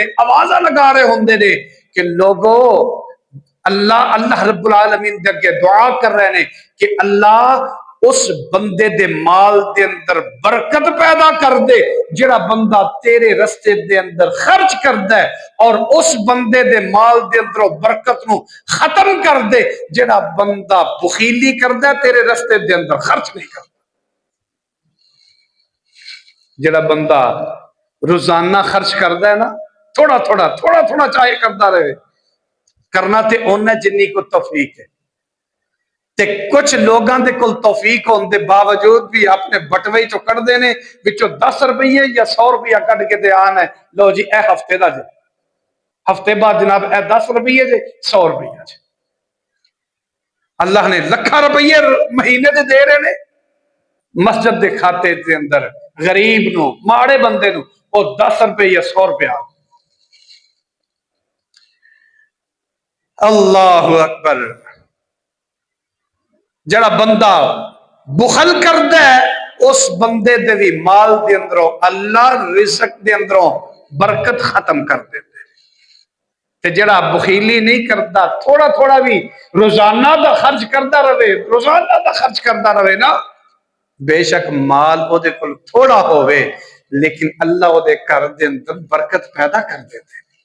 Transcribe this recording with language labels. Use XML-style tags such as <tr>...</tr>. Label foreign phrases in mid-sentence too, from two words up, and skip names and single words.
<pa>آوازہ لگا رہے ہوندے نے کہ لوگو</pa> <ar>اللہ رب العالمین</ar> <pa>دے اگے دعا کر رہے ہیں کہ اللہ اس بندے دے مال دے اندر برکت پیدا کر دے جڑا بندہ تیرے رستے دے اندر خرچ کردا ہے، اور اس بندے دے مال دے اندر برکت نو ختم کر دے جڑا بندہ بخیلی کردا ہے تیرے رستے دے اندر خرچ نہیں کردا۔ جڑا بندہ روزانہ خرچ کردا ہے نا، تھوڑا تھوڑا چاہے کردا رہے، کرنا تے اونا جنی کو توفیق ہے، تے کچھ لوگاں دے کل توفیق ہون دے باوجود بھی اپنے بٹوے چو کٹ دینے وچوں 10 روپیے یا 100 روپیہ کٹ کے دے آنا ہے، لو جی اے ہفتے دا جے، ہفتے بعد جناب اے 10 روپیے جے 100 روپیہ جے، اللہ نے لکھاں روپیے مہینے دے دے رہے نے، مسجد دے کھاتے دے اندر غریب نو ماڑے بندے نو او 10 روپے یا 100 روپیہ۔</pa> <ar>اللہ اکبر۔</ar> <pa>جڑا بندہ بخل کردا ہے اس بندے دے بھی مال دے اندروں اللہ رزق دے اندروں برکت ختم کر دیتے، تے جڑا بخیلی نہیں کردا تھوڑا بھی روزانہ دا خرچ کردا رہے نا، بے شک مال او دے کول تھوڑا ہوئے لیکن اللہ او دے گھر دے اندر برکت پیدا کر دیتے۔</pa>